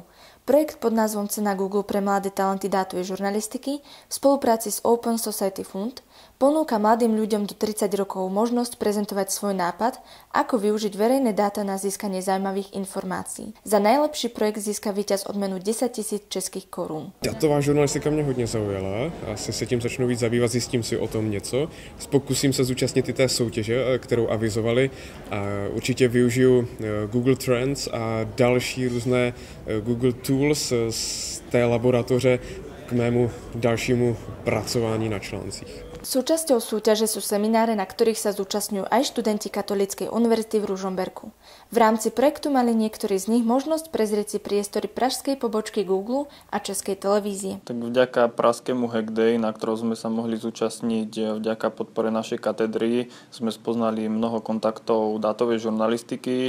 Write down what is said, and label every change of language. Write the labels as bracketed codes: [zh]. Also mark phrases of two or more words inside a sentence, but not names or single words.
[sk] Projekt pod názvom Cena Google pre mladé talenty dátovej žurnalistiky v spolupráci s Open Society Fund ponúka mladým ľuďom do 30 rokov možnosť prezentovať svoj nápad, ako využiť verejné dáta na získanie zaujímavých informácií. Za najlepší projekt získa víťaz odmenu 10 000 českých korún. [cs] Datová žurnalistika mě hodně zaujala, asi se tím začnu víc zabývat, zjistím si o tom něco. Pokusím se zúčastnit i té soutěže, kterou avizovali. A určitě využiju Google Trends a další různé Google Tools z té laboratoře k mému dalšímu pracování na článcích. [sk] Súčasťou súťaže sú semináre, na ktorých sa zúčastňujú aj študenti Katolíckej univerzity v Ružomberku. V rámci projektu mali niektorí z nich možnosť prezrieť si priestory pražskej pobočky Google a Českej televízie. Tak vďaka pražskému Hack Day, na ktorom sme sa mohli zúčastniť vďaka podpore našej katedry, sme spoznali mnoho kontaktov dátovej žurnalistiky.